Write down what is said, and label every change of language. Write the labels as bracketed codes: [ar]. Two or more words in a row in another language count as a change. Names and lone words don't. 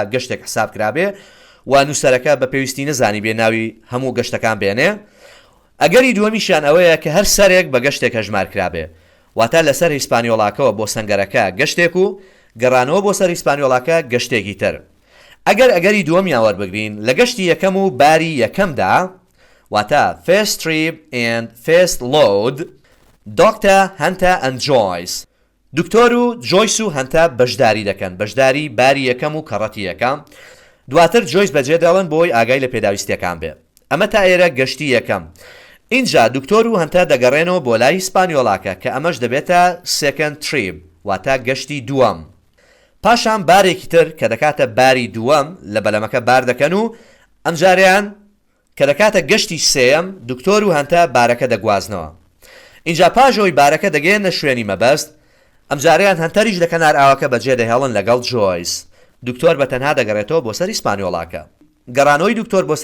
[ckb] گەشتێک حساب کرابێ و نووسەرەکە بە پێویستی نەزانی بێ ناوی هەموو گەشتەکان بێنێ ئەگەری دووەمیشیان ئەوەیە کە هەر سەرێک بە گەشتێک هەژمار کرابێ واتە لەسەر هیسپانیۆڵاکەوە بۆ سەنگەرەکە گەشتێک و گەڕانەوە بۆ سەر هیسپانیۆڵاکە گەشتێکی تر ئەگەری دووەمیان وەربگرین لە گەشتی یەکەم و باری یەکەمدا واتە [en] first trip and first load Dr. Hunter and Joyce [ckb] دکتۆر و جۆیس و هەنتە بەشداری دەکەن بەشداری باری یەکەم و کەڕەتی یەکەم دواتر جۆیس بەجێ دەڵێن بۆی ئاگای لە پێداویستیەکان بێ ئەمە تا ئێرە گەشتی یەکەم اینجا دکتۆر و هەنتە دەگەڕێنەوە بۆ لای هیسپانیۆڵاکە کە ئەمەش دەبێتە [en] second trip [ckb] واتە گەشتی دووەم پاشان بارێکی تر کە دەکاتە باری دووەم لە بەلەمەکە بار دەکەن و ئەمجاریان کە دەکاتە گەشتی سێم دکتۆر و هەنتە بارەکە دەگوازنەوە اینجا پاژەوەی بارەکە دەگەێنە شوێنی مەبەست ئەمجاریان هەنتەریش لە کەنار ئاوەکە بەجێ دەهێڵن لەگەڵ جۆیس دکتۆر بەتەنها دەگەڕێتەوە بۆ سەر هیسپانیۆڵاکە گەڕانەوەی دکتۆر بۆ